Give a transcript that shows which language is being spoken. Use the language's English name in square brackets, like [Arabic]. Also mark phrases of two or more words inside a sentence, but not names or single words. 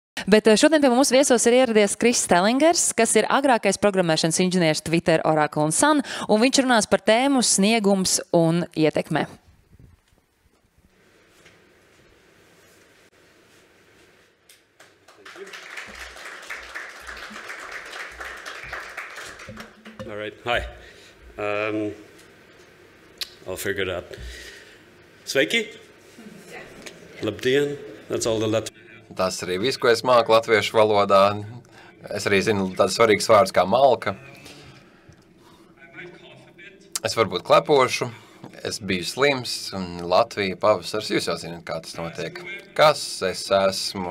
[Latvian] Bet šodien pie mums viesos ir ieradies Kris Stellingers, kas ir agrākais programmēšanas inženieris Twitter, Oracle un Sun, un viņš runās par tēmu sniegums un ietekme. [English] All right. Hi. I'll figure it out. [Latvian] Sveiki! Labdien! [English] That's all the Latvijas. [Latvian] Tas arī viss, ko es māku latviešu valodā. Es arī zinu tāds svarīgs vārds kā malka. Es varbūt klepošu. Es biju slims un Latvija pavasars. Jūs jau zināt, kā tas notiek. Kas es esmu?